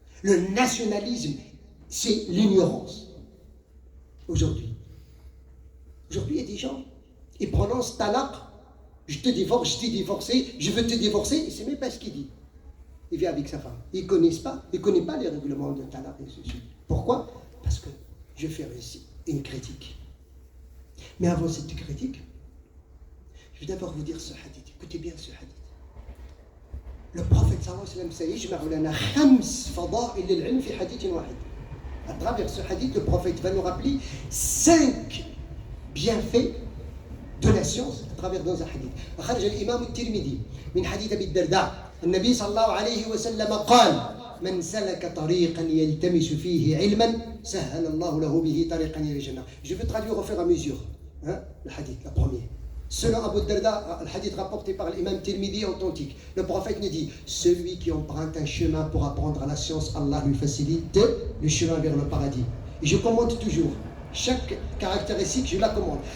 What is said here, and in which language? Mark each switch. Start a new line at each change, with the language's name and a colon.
French: Le nationalisme, c'est l'ignorance. Aujourd'hui, il y a des gens, ils prononcent talaq, je te divorce, je t'ai divorcé, je veux te divorcer, il ne sait même pas ce qu'il dit. Il vit avec sa femme. Il ne connaît pas les règlements de talaq et ceci. Pourquoi? Parce que je fais une critique. Mais avant cette critique, je vais d'abord vous dire ce hadith. Écoutez bien ce hadith. Le prophète
Arabic: sallallahu alayhi wa sallam سيجمع لنا 5 فضائل للعلم في حديث واحد.
French: À travers ce hadith, le prophète va nous rappeler 5 bienfaits de la science à travers dans un hadith.
Arabic: أخرج الإمام الترمذي من حديث أبي الدرداء النبي صلى الله عليه وسلم قال من سلك طريقا يلتمس فيه علما سهل الله له به طريقا إلى الجنة.
French: Je vais traduire au fur et à mesure le hadith, la première. Selon Abu Darda, le hadith rapporté par l'imam Tirmidhi authentique, le prophète nous dit, celui qui emprunte un chemin pour apprendre à la science, Allah lui facilite le chemin vers le paradis. Et je commente toujours, chaque caractéristique, je la commande.